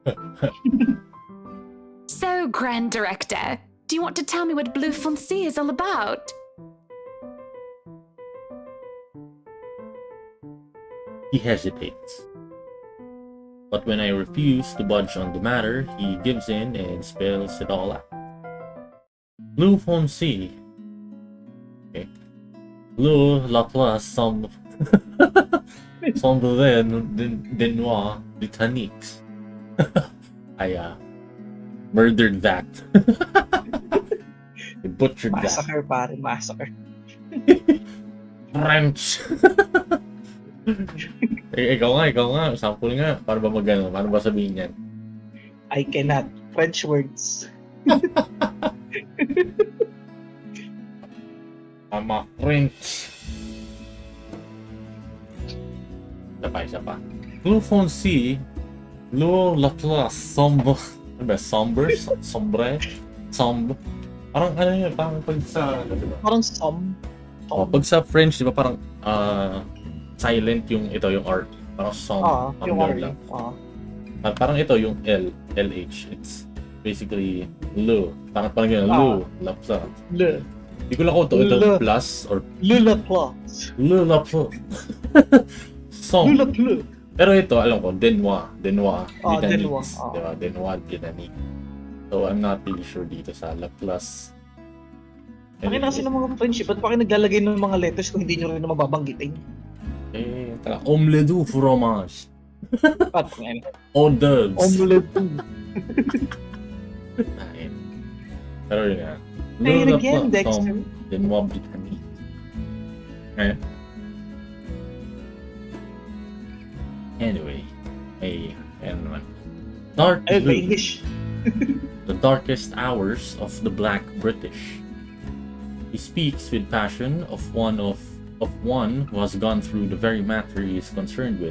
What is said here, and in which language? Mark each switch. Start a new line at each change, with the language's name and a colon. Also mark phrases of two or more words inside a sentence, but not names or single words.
English: So, Grand Director, do you want to tell me what Blue Fonzie is all about? He hesitates. But when I refuse to budge on the matter, he gives in and spells it all out. Blue Fonzie. Okay.
French: Bleu la place sombre. Sombre de noir Britanniques.
English: I murdered that. I butchered
Filipino: Massacre, pare. Massacre.
English: that. French.
Filipino: Ikaw nga. Sample nga. Paano ba magano? Paano ba sabihin yan?
English: I cannot. French words. I'm a French.
Filipino: Isa pa.
French: Blue Fonzie, Blue la place sombre.
Filipino: Ano ba?
French: Sombre? Sombre?
Filipino: Parang ano yun? Parang pag sa... Parang som. Oh, pag sa French, di ba parang silent yung art. Parang som. Yung R. lang. Parang ito yung LH.
English: It's basically Lu.
Filipino: Parang yun.
French: Lu. La place. Le.
Filipino: Hindi ko lang kung ito
English: plus or...
French: Le la place. Le la place. Som. Le la place.
Filipino: Pero ito, alam ko, Denois
French: Denois. Britanniques. Diba? Denois Britanniques.
English: So, I'm not really sure
Filipino: dito sa
English: Laplace.
Filipino: Bakit na kasi ng mga friendship, ba't pa kayo naglalagay ng mga letters kung hindi nyo rin na mababanggitin?
French: Omelette du fromage.
Filipino: At ngayon.
French: Hors d'oeuvres. Omelette du.
Filipino: Pero yun nga. Ayun again, Dexter.
French: Denois Britanniques.
English: Okay. Anyway, dark blue, English. the darkest hours of the Black British. He speaks with passion of one who has gone through the very matter he is concerned with.